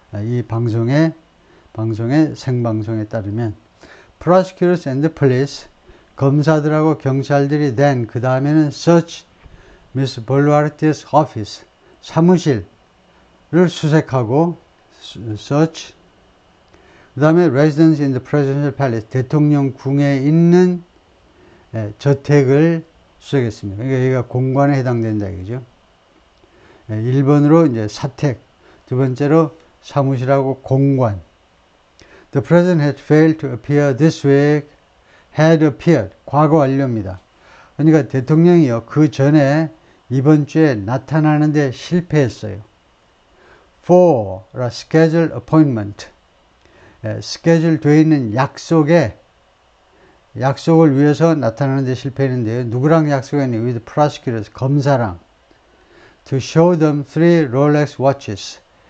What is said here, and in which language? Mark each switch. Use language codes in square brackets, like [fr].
[ko] 이 방송의 생방송에 따르면 [en] prosecutors and the police, [ko] 검사들하고 경찰들이 then 그 다음에는 [en] search Miss Boluarte's office, [ko] 사무실을 수색하고 search, 그 다음에 [en] residence in the presidential palace, [ko] 대통령 궁에 있는 저택을 수색했습니다. 그러니까 여기가 공관에 해당된다 이거죠. 1번으로 이제 사택, 두 번째로 사무실하고 공관. [en] The president had failed to appear this week. had appeared. [ko] 과거 완료입니다. 그러니까 대통령이요, 그 전에 이번 주에 나타나는데 실패했어요. [en] For a scheduled appointment. [ko] 스케줄 되어 있는 약속을 위해서 나타나는데 실패했는데요. 누구랑 약속했냐면 [en] with prosecutors, [ko] 검사랑. [en] To show them 3 Rolex watches.